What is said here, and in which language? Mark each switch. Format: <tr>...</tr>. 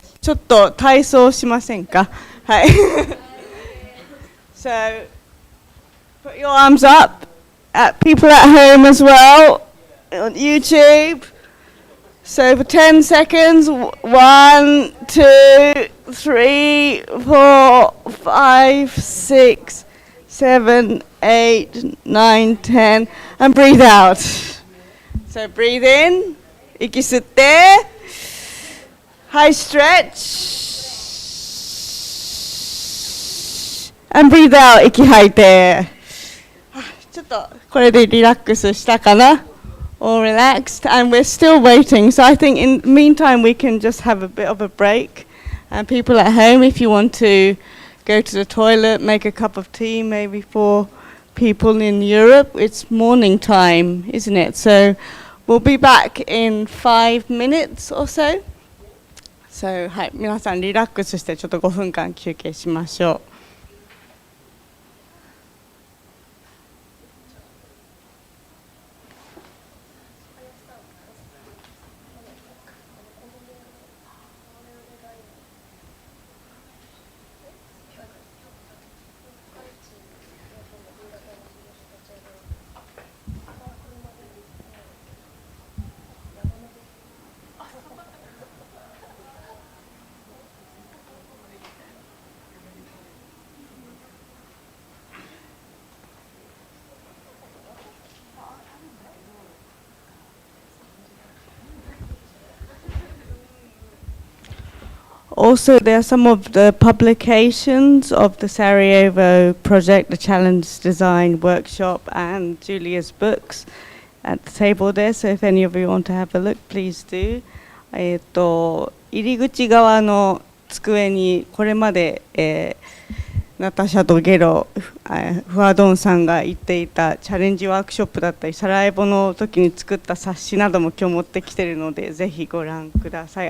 <ja>ちょっと体操しませんか？はい。</ja> <en>So, put your arms up at people at home as well, on YouTube. So for 10 seconds, 1, 2, 3, 4, 5, 6, 7, 8, 9, 10, and breathe out. So breathe in,</en> <ja>息吸って、</ja> <en>high stretch, and breathe out,</en> <ja>息吐いて。ちょっとこれでリラックスしたかな？</ja> <en>All relaxed, and we're still waiting. So I think in the meantime we can just have a bit of a break. And people at home, if you want to go to the toilet, make a cup of tea, maybe for people in Europe, it's morning time, isn't it? So we'll be back in 5 minutes or so.</en> <ja>So はい、皆さんリラックスしてちょっと5分間休憩しましょう。</ja> <en>Also, there are some of the publications of the Sarajevo project, the Challenge Design Workshop, and Julia's books at the table there. So if any of you want to have a look, please do.</en> <ja>入り口側の机にこれまで、ナタシャとゲロ、フワドンさんが言っていたチャレンジワークショップだったり、サラエボの時に作った冊子なども今日持ってきているので、ぜひご覧ください。</ja>